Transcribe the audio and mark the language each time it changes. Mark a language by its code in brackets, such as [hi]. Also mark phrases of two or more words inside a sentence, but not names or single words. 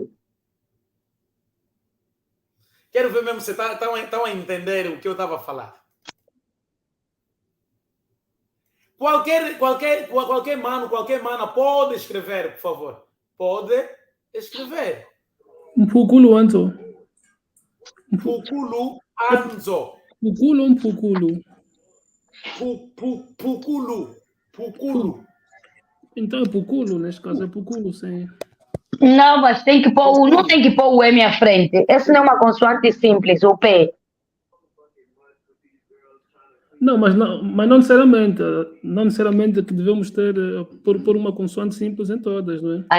[pt] Quero ver mesmo se estão a entender o que eu estava a falar. Qualquer mano, qualquer mana pode escrever, por favor. Pode escrever. [kg] Um puculo anzo. Puculo anzo. [pt] Puculo ou um puculo? Puculo. Então é puculo, neste caso é puculo, sim. Não, mas tem que pôr, não tem que pôr o M à frente. Essa não é uma consoante simples, o P. Não, mas não necessariamente que devemos ter por uma consoante simples em todas, não é?